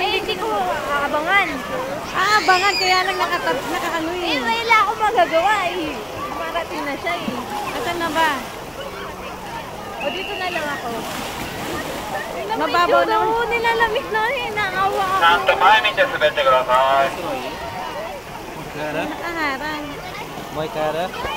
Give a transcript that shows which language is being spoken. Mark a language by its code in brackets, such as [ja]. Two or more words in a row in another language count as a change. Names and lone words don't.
[tl] Eh, hindi ko aabangan. Abangan, kaya lang nakaano eh. Eh, wala akong magagawa eh. Marating na siya eh. Asan na ba? O, dito na lang ako. Mababaw na. Oo, nilalamig na eh. Naawa [ja] ちゃんと [tl] ako. [ja] 前見て滑ってください。 [tl] Nakaharang. [id] Mau ke arah?